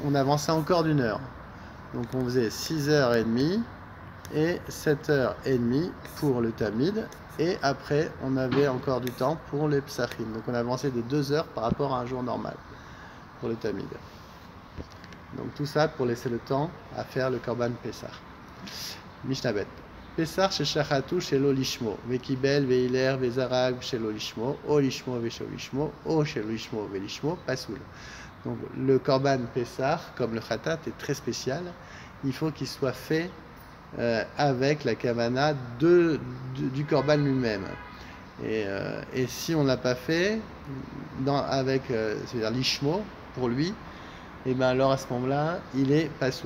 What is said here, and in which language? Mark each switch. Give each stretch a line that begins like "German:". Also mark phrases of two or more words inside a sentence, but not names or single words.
French: On avançait encore d'une heure. Donc on faisait 6h30 et 7h30 pour le Tamid. Et après, on avait encore du temps pour les Psachim. Donc on avançait de 2 heures par rapport à un jour normal pour le Tamid. Donc tout ça pour laisser le temps à faire le
Hebrew: קרבן פסח. משנה ב. פסח ששחטו שלא לשמו וקיבל והלך וזרק שלא לשמו או לשמו ושלא לשמו או שלא לשמו ולשמו,
French: pasoul. Donc le
Hebrew: קרבן פסח,
French: comme le khatat, est très spécial. Il faut qu'il soit fait avec la kavana du Korban lui-même. Et si on ne l'a pas fait avec c'est-à-dire lishmo pour lui, et bien alors à ce moment-là, il est pasoul.